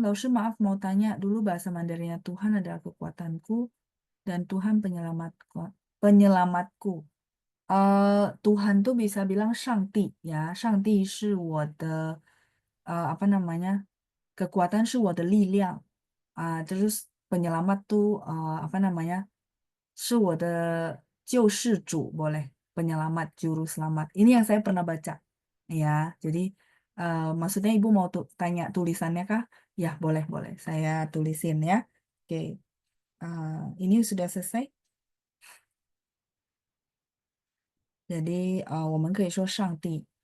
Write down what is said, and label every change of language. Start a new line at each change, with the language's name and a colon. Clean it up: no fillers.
Indonesian: Lalu maaf mau tanya dulu bahasa Mandarinnya Tuhan adalah kekuatanku dan Tuhan penyelamatku. Penyelamatku. Tuhan tuh bisa bilang Shangti ya. Shangti
Chinese: 是我的
Indonesian: apa namanya?
Chinese: Kekuatan 是我的力量.
Indonesian: Terus penyelamat tuh apa namanya?
Chinese: 是我的救世主 boleh.
Indonesian: Penyelamat, juru selamat. Ini yang saya pernah baca. Ya, jadi maksudnya Ibu mau tanya tulisannya kah? Ya, boleh, boleh. Saya tulisin ya. Oke, eh, ini sudah selesai.
Chinese: Jadi, 我们可以说上帝.